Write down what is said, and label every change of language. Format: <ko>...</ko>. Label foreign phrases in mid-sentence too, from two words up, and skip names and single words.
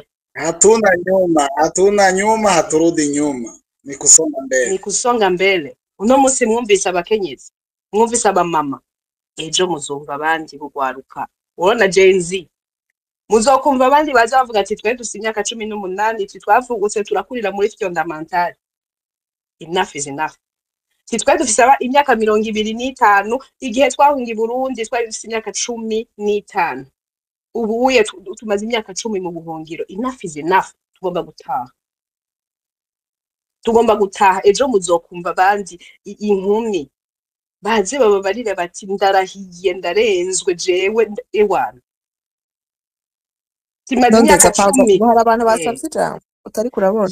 <sw>hatuna nyuma haturudi nyuma ni kusonga mbele</sw> <rn>uno munsi mwumvise abakenyezi mwumvise abamama ejo muzumva abandi bugwaruka urona Gen Z muzokumva abandi baza bavuga ati twe dufite imyaka 18 twavugutse turakurira muri fondamental.</rn> <en>Enough is enough.</en> <rn>Titwe dufite imyaka 25 igihe twahunga i Burundi twari dufite imyaka 15. Ubuye tumaze imyaka 10 mu buhungiro.</rn> <en>Enough is enough.</en> <rn>Tugomba gutaha ejo muzokumva abandi inkumi baze bababarire bati ndarahiye ndarenzwe jewe ewana. Timaze imyaka 10 hari abantu basavye ijambo utari kurabona</rn>